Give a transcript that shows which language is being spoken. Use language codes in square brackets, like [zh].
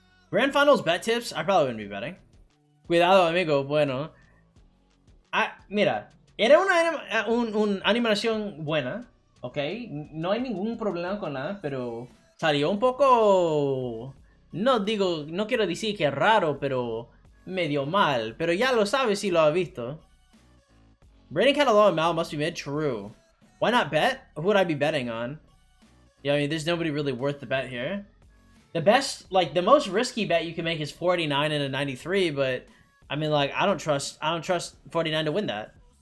[en] Grand Finals bet tips? I probably wouldn't be betting. [es] Cuidado, amigo. Bueno. Mira. Era una animación buena. Ok. No hay ningún problema con nada. Pero salió un poco... No quiero decir que raro, pero medio mal. Pero ya lo sabes si lo has visto. [en] Brandon Catalan and Mal must be mid. True. Why not bet? Who would I be betting on? Yeah, I mean, there's nobody really worth the bet here. The best, like, the most risky bet you can make is 49 and a 93, but, I mean, like, I don't trust 49 to win that.